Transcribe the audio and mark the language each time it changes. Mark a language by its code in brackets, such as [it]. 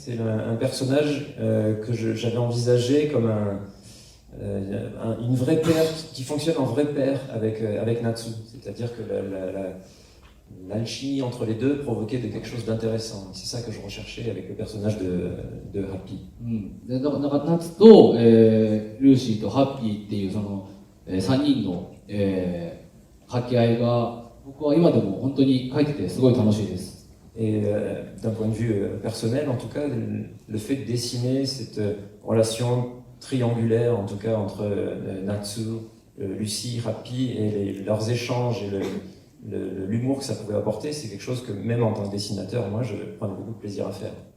[fr] c'est un personnage que j'avais envisagé comme une vraie paire qui fonctionne en vrai paire avec Natsu. C'est-à-dire que l'alchimie entre les deux provoquait quelque chose d'intéressant. C'est ça que je recherchais avec le personnage de Happy. [ja] でだから夏と、ルーシーとハッピーっていうその、3人の、掛け合いが僕は今でも本当に書いててすごい楽しいです。 [fr] Et d'un point de vue personnel, en tout cas, le fait de dessiner cette relation triangulaire, en tout cas entre Natsu, Lucie, Happy et leurs échanges et l'humour que ça pouvait apporter, c'est quelque chose que même en tant que dessinateur, moi, je prends beaucoup de plaisir à faire.